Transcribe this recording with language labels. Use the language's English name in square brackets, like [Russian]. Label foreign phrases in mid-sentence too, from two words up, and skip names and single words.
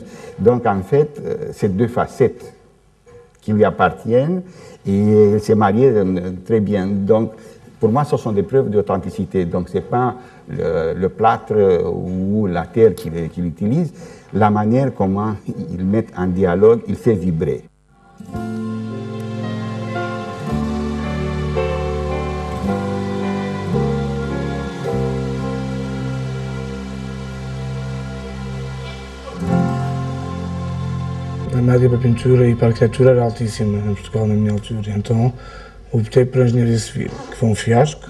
[French] Donc en fait, c'est deux facettes qui lui appartiennent et il s'est marié très bien. Donc pour moi, ce sont des preuves d'authenticité. Donc ce n'est pas le plâtre ou la terre qu'il utilise, la manière comment il met en dialogue, il fait vibrer. [Portuguese] A média para a pintura e para a arquitetura era altíssima em Portugal na minha altura, então optei por engenharia civil, que foi um fiasco.